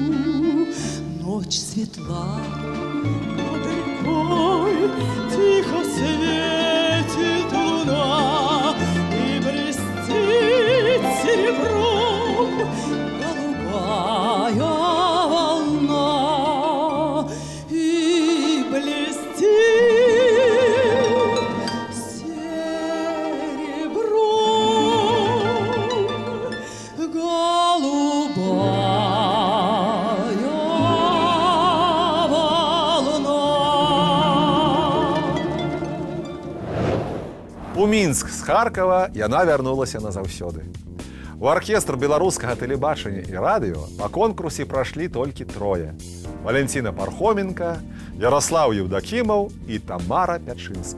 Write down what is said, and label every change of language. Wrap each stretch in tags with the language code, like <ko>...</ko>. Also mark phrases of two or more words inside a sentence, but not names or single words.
<ru>Ночь светла, над рекой тихо светит луна, и блестит серебром голубая волна, и блестит серебром голубая.</ru> <be>У Мінск з Харкова яна вярнулася назаўсёды. У аркестр беларускага тэлебачання і радыё па конкурсе прашлі толькі трое: Валентина Пархоменко, Ярослав Евдокимов і Тамара Пячынская.</be>